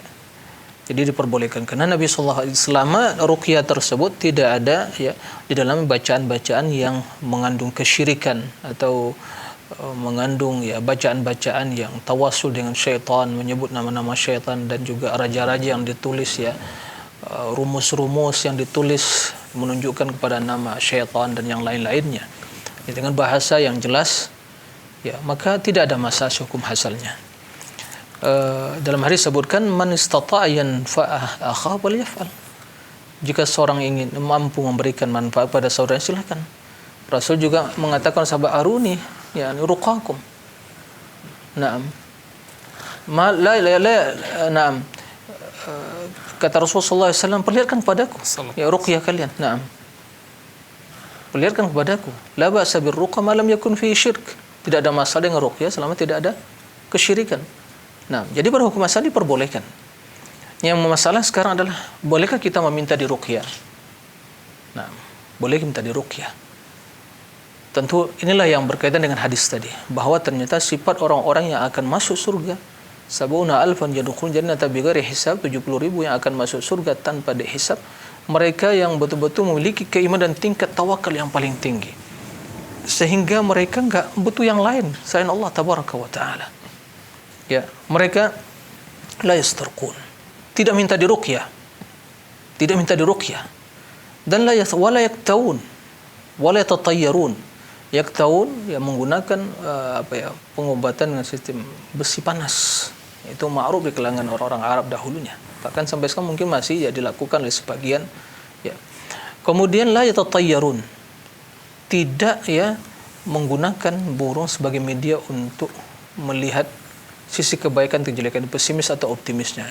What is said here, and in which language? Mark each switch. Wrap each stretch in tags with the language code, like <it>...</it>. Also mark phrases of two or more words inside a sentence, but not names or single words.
<id>Jadi diperbolehkan karena Nabi</id> <ar>صلى الله عليه وسلم</ar> <id>ruqyah tersebut tidak ada ya di dalam bacaan-bacaan yang mengandung kesyirikan atau mengandung ya bacaan-bacaan yang tawasul dengan syaitan, menyebut nama-nama syaitan, dan juga raja-raja yang ditulis ya rumus-rumus yang ditulis menunjukkan kepada nama syaitan dan yang lain-lainnya. Ya, dengan bahasa yang jelas ya, maka tidak ada masalah hukum hasalnya.</id> <ar>Dalam hadis disebutkan من استطاع ينفع أخاه فليفعل.</ar> <id>Jika seorang ingin mampu memberikan manfaat pada saudaranya, silakan. Rasul juga mengatakan sahabat</id> <ar>أروني يعني رقاكم. نعم. نعم.</ar> <id>Kata Rasulullah SAW, perlihatkan kepadaku ya ruqyah kalian. Naam. Perlihatkan kepadaku.</id> <ar>لا بأس بالرقى ما لم يكن في شرك.</ar> <id>Tidak ada masalah dengan ruqyah selama tidak ada kesyirikan. Nah, jadi pada hukum asal diperbolehkan. Yang masalah sekarang adalah bolehkah kita meminta diruqyah? Nah, boleh minta diruqyah. Tentu inilah yang berkaitan dengan hadis tadi, bahwa ternyata sifat orang-orang yang akan masuk surga,</id> <ar>سبعون ألفا يدخلون الجنة بغير حساب,</ar> <id>70.000 yang akan masuk surga tanpa dihisab, mereka yang betul-betul memiliki keimanan dan tingkat tawakal yang paling tinggi, sehingga mereka enggak butuh yang lain selain Allah</id> <ar>تبارك وتعالى.</ar> <id>Ya, mereka</id> <ar>لا يسترقون,</ar> <id>tidak minta diruqyah, dan</id> <ar>ولا يكتوون، ولا يتطيرون.</ar> <id>Yaktawun ya menggunakan pengobatan dengan sistem besi panas. Itu ma'ruf di kalangan orang-orang Arab dahulunya. Bahkan sampai sekarang mungkin masih ya dilakukan oleh sebagian ya. Kemudian</id> <ar>لا يتطيرون.</ar> <id>tidak ya menggunakan burung sebagai media untuk melihat sisi kebaikan atau kejelekan, pesimis atau optimisnya.</id>